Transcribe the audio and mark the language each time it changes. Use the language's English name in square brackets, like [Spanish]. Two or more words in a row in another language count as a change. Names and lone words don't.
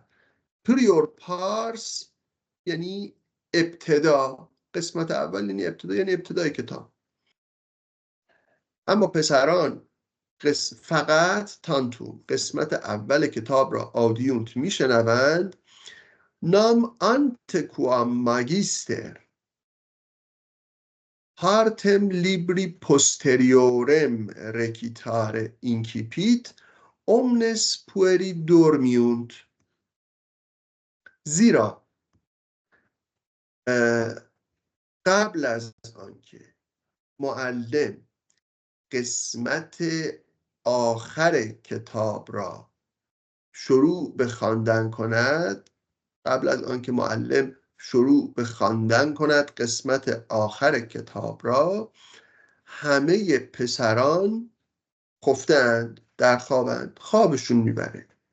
[Persian] پریور پارس یعنی ابتدا، قسمت اول یعنی ابتدا، یعنی ابتدای کتاب. اما پسران فقط تانتوم، قسمت اول کتاب را آدیونت میشنوند. [Latin] nam antequam magister partem libri posteriorem recitare incipit omnes pueri dormiunt. [Persian] زیرا قبل از آنکه معلم قسمت آخر کتاب را شروع به خواندن کند، قبل از آنکه معلم شروع به خواندن کند قسمت آخر کتاب را، همه پسران خفتند، در خوابند، خوابشون میبره.